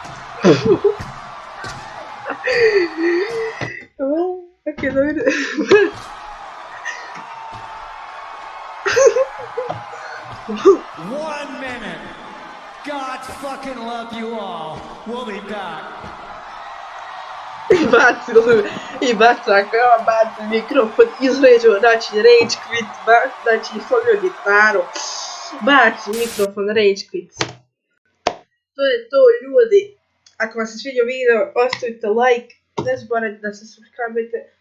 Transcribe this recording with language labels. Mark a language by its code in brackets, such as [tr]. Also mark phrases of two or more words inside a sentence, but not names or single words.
[en] Okay, let me... One minute. God fucking love you all. We'll be back. [bs] I baca kao baci mikrofon, izređo, znači [en] rage quit, [bs] znači slomio gitaru, baci mikrofon, [en] rage quit. [bs] To je to, ljudi. Ako vam se svidio video, ostavite like, ne zaboravite da se subscribe-ite.